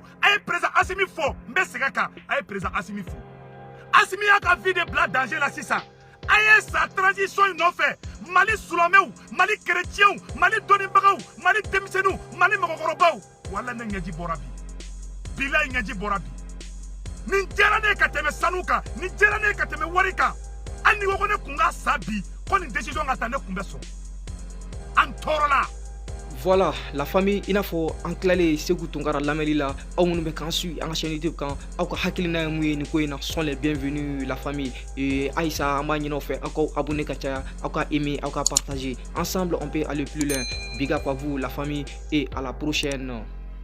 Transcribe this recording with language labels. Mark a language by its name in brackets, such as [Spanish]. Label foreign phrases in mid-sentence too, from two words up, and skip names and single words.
[Bambara] a ye président Assimi fo n bɛ segin kan a ye président Assimi fo Assimi y'a ka vie de bila danger la sisan a ye sa transition in nɔfɛ Mali silamɛw Mali chrétiens Mali dɔnnibagaw Mali denmisɛnninw Mali mɔgɔkɔrɔbaw wala ne ɲɛji bɔra bi bilahi ɲɛji bɔra bi nin diyara ne ka tɛmɛ sanu kan nin diyara ne ka tɛmɛ wari kan hali ni ko ne kun ka sa bi ko nin décision ka ta ne kun bɛ sɔn an tɔɔrɔla. [French] Voilà, la famille, il faut enclarer [Bambara] Sékou Tounkara lamɛnni la aw minnu bɛ k'an suit an ka chaîne YouTube kan aw ka hakilina ye mun ye nin ko in na [French] sont les bienvenus la famille [Bambara] Aïssa an b'a ɲini aw fɛ aw ka abonner ka caya aw ka aimer aw ka partager [French] ensemble on peut aller plus loin [English] big up [French] à vous la famille et à la prochaine.